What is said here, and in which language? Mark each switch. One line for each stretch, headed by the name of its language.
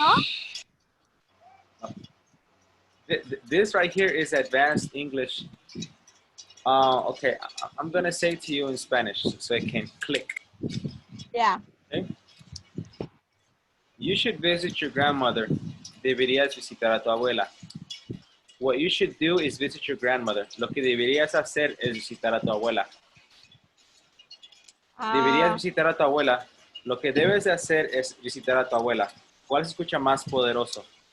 English: no? This right here is advanced English. Okay, I'm gonna say to you in Spanish so it can click. Yeah. Okay? You should visit your grandmother.
Spanish: Deberías visitar a tu abuela.
English: What you should do is visit your grandmother.
Spanish: Lo que deberías hacer es visitar a tu abuela. Deberías visitar a tu abuela. Lo que debes de hacer es visitar a tu abuela. ¿Cuál se escucha más poderoso?